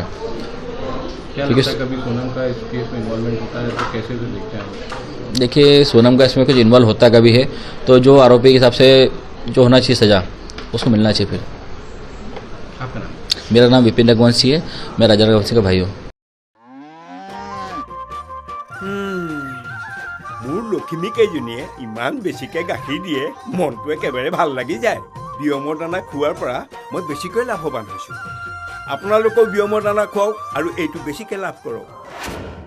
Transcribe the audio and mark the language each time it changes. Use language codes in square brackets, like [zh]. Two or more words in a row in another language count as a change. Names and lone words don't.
[hi] क्या लगता है कभी सोनम का इस केस में इन्वॉल्वमेंट होता है तो कैसे उसे देखते हैं? देखिए सोनम का इसमें कुछ इन्वॉल्व होता कभी है तो जो आरोपी के हिसाब से जो होना चाहिए सज़ा उसको मिलना चाहिए। फिर आपका नाम? मेरा नाम विपिन रघुवंशी है, मैं राजा रघुवंशी का भाई हूँ। [as] মোৰ লখিমীকেইজনীয়ে ইমান বেছিকৈ গাখীৰ দিয়ে মনটো একেবাৰে ভাল লাগি যায়। বিয়মৰ দানা খোৱাৰ পৰা মই বেছিকৈ লাভৱান হৈছোঁ। আপোনালোকেও বিয়মৰ দানা খুৱাওক আৰু এইটো বেছিকৈ লাভ কৰক।